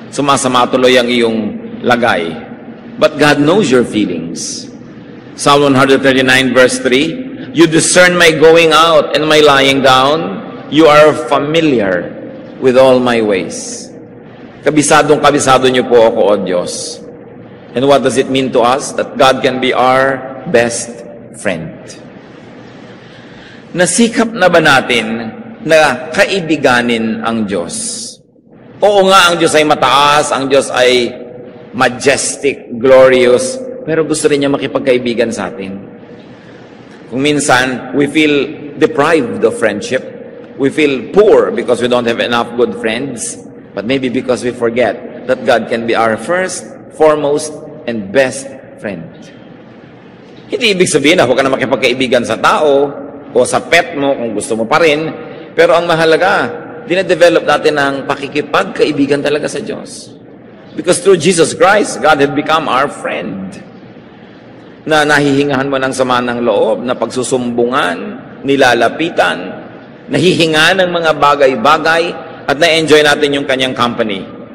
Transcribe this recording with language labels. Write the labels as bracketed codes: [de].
[tl] Sumasama tuloy ang iyong lagay. [en] But God knows your feelings. Psalm 139 verse 3, You discern my going out and my lying down. You are familiar with all my ways. [tl] Kabisado niyo po ako, O Diyos. [en] And what does it mean to us? That God can be our best friend. [tl] Nasikap na ba natin na kaibiganin ang Diyos? Oo nga, ang Diyos ay mataas, ang Diyos ay majestic, glorious, pero gusto rin niya makipagkaibigan sa atin. Kung minsan, [en] we feel deprived of friendship. We feel poor because we don't have enough good friends. But maybe because we forget that God can be our first, foremost, and best friend. [tl] Hindi ibig sabihin na huwag ka na makipagkaibigan sa tao o sa pet mo kung gusto mo pa rin. Pero ang mahalaga, dinedevelop natin ang pakikipagkaibigan talaga sa Diyos. [en] Because through Jesus Christ, God has become our friend. [tl] Na nahihingahan mo ng sama ng loob, na pagsusumbungan, nilalapitan, nahihinga ng mga bagay-bagay, at na-enjoy natin yung kanyang company.